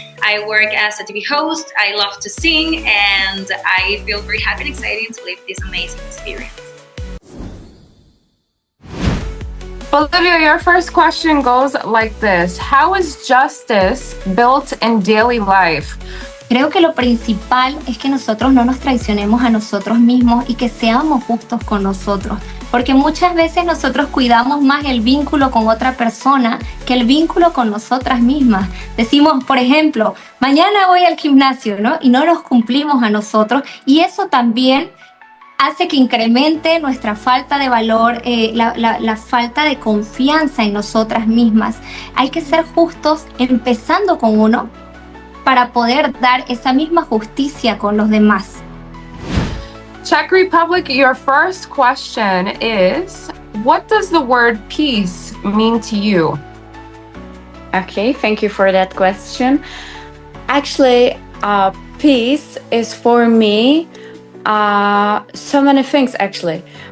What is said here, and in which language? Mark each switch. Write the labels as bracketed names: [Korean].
[English] I work as a TV host. I love to sing, and I feel very happy and excited to live this amazing experience. Bolivia, your first question goes like this. How is justice built in daily life? [Spanish] Creo que lo principal es que nosotros no nos traicionemos a nosotros mismos y que seamos justos con nosotros. Porque muchas veces nosotros cuidamos más el vínculo con otra persona que el vínculo con nosotras mismas. Decimos, por ejemplo, mañana voy al gimnasio, ¿no? Y no nos cumplimos a nosotros. Y eso también hace que incremente nuestra falta de valor, la falta de confianza en nosotras mismas. Hay que ser justos empezando con uno para poder dar esa misma justicia con los demás. [English] Czech Republic, your first question is, what does the word peace mean to you? Okay, thank you for that question. Actually, peace is for me so many things actually.